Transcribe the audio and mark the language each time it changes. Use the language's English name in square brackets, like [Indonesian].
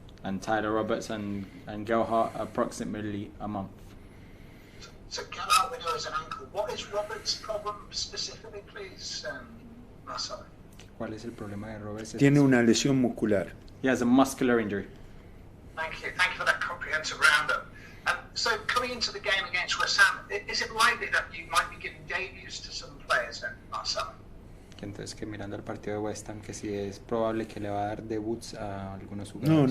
[English] And Tyler Roberts and Gelhardt approximately a month. So Gelhardt, we know, is an ankle. What is Roberts' problem specifically, please, Marcelo? [Spanish] ¿Cuál es el problema de Roberts? Tiene una lesión muscular. [English] He has a muscular injury. Thank you for that comprehensive roundup. So coming into the game against West Ham, is it likely that you might be giving debuts to some players then, Marcelo? [Spanish] Entonces, que mirando el partido de West Ham, que sí es probable que le va a dar debuts a algunos jugadores.